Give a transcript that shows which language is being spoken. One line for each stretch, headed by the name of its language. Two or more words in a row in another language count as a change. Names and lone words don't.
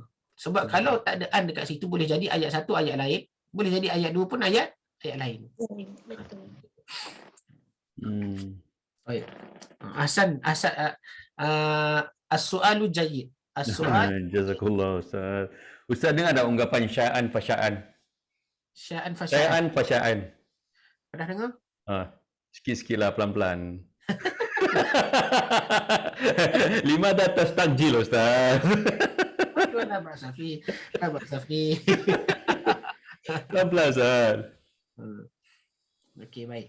Malay: Sebab kalau tak ada an dekat situ, boleh jadi ayat 1 ayat lain, boleh jadi ayat 2 pun ayat lain. Betul.
Arabic: Baik. حسن السؤال جيد. السؤال Jazakallah Ustaz. Ustaz dengar ada ungkapan شيئا فشيئا? شيئا شيئا فشيئا. فشيئا.
Malay: Pernah dengar? Sikit-sikit lah, pelan-pelan. 5 atas takjil Ustaz. Tuan Abang Safi. Pelan-pelan Ustaz. Okey, baik.